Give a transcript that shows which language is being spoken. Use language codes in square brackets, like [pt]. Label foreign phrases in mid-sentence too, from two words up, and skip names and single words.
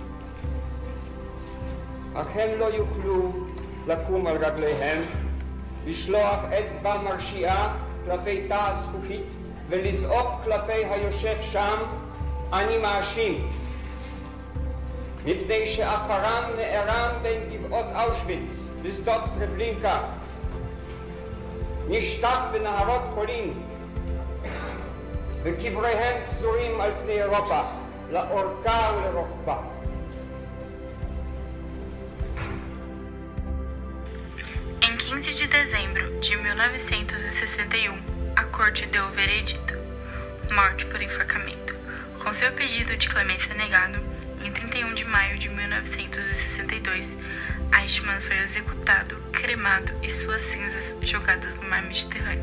[he] אך הם לא יוכלו לקום על רגליהם, לשלוח אצבע מרשיעה כלפי תא הזכוכית ולזעוק כלפי היושב שם, אני מאשים, מפני שאחרם נערם בין גבעות אושוויץ לשדות טרבלינקה, נשטף בנהרות פולין, וקבריהם פזורים על פני אירופה, לאורכה ולרוחבה. [pt] Em 15 de dezembro de 1961, a corte deu o veredito: morte por enforcamento. Com seu pedido de clemência negado, em 31 de maio de 1962, Eichmann foi executado, cremado e suas cinzas jogadas no mar Mediterrâneo.